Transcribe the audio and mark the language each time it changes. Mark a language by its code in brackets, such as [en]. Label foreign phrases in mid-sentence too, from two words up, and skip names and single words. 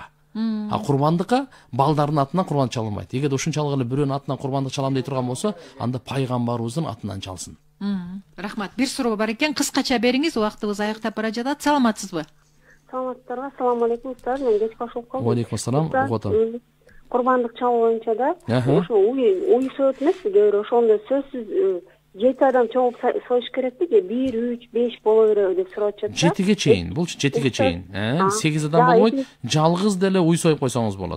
[ky] Курбандыкка балдардын атынан курбандык чалынбайт. Эгерде ушунчалык эле бирөөнүн атынан курбандык чалам дей турган болсо, анда пайгамбарыбыздын атынан чалсын. Рахмат. Бир суроо бар экен, кыскача бериңиз, убактыбыз аяктап бара жатат. Саламатсызбы? Саламатсыздарбы? [ar] السلام عليكم, [ky] устаз. Мен кеч кошулуп калдым. [ar] وعليكم السلام. [ky] Угатам. Курбандык чалуу боюнча да, ошо уй соет эмес, кээ ошондо сөзсүз 7 адам чогуп союш керекпи же 1, 3, 5 боло береби деп сурап атышат. 7ге чейин, бул 7ге чейин. 8 адам болбойт, жалгыз деле уй союп койсоңуз болот.